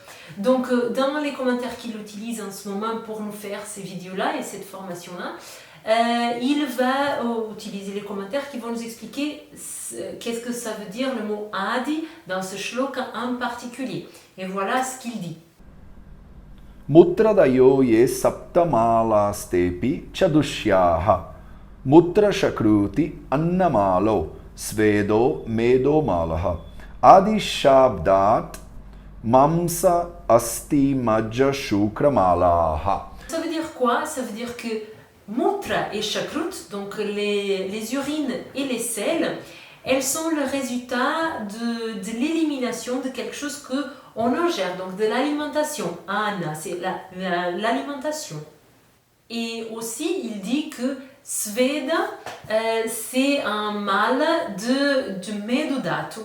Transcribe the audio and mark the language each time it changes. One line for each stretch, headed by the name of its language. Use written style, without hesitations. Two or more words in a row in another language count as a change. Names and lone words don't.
French: Donc dans les commentaires qu'il utilise en ce moment pour nous faire ces vidéos-là et cette formation-là, il va utiliser les commentaires qui vont nous expliquer qu'est-ce que ça veut dire le mot adi dans ce shloka en particulier. Et voilà ce qu'il dit.
Sanskrit: मूत्रादयो ये सप्तमलास्तेपि चदुष्याः. मूत्र शकृति अन्नमलो स्वेदो मेदो मलाः. आदि शब्दात् मांस अस्थि मज्जा शुक्र मलाः.
French: Ça veut dire quoi? Ça veut dire que Mutra et Shakrut, donc les urines et les selles, elles sont le résultat de l'élimination de quelque chose qu'on ingère, donc de l'alimentation. Anna, c'est l'alimentation. Et aussi, il dit que Sveda, c'est un mal de Medudatu.